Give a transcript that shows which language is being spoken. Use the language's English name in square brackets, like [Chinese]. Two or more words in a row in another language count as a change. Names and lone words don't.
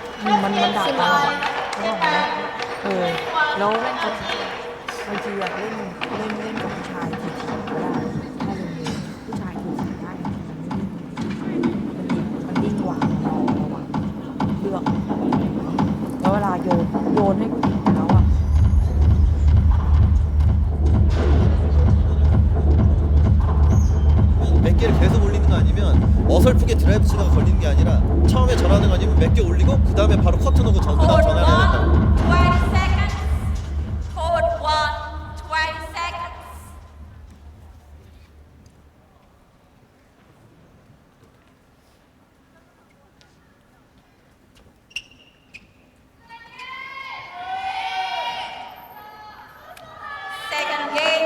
[Thai] มันด่าตาแล้วก็แล้วบางทีอยากเล่นกับผู้ชายทีก็ได้ถ้าลงมือผู้ชายถูกใส่ได้มันนิ่งกว่าเราระวังเลือกแล้วเวลาโยนให้ผู้หญิงแล้วอ่ะ [Korean] 몇 개를 계속 올리는 거 아니면 어설프게 드라이브 치다가 걸리는 게 아니라 처음에 전하는 거 아니면 몇 개 올리고 그 다음에 바로 커튼 오고 그다음 전화를 해야 된다. [English] 20 seconds. Code 1, 20 seconds. Second game.